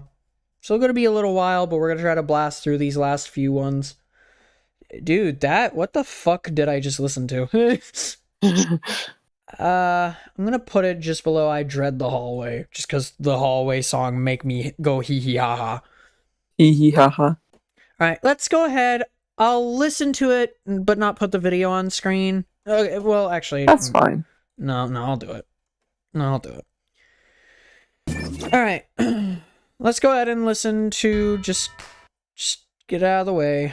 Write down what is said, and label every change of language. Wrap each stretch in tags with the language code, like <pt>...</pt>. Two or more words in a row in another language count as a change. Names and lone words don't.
<en>Still gonna be a little while, but we're gonna try to blast through these last few ones. Dude, what the fuck did I just listen to? I'm gonna put it just below I Dread the Hallway, just because the hallway song make me go hee hee ha ha. Hee hee ha ha. Alright, let's go ahead. I'll listen to it, but not put the video on screen. Okay, well, actually... That's fine. No, I'll do it. I'll do it. Alright. Let's go ahead and listen to... Just get out of the way.</en>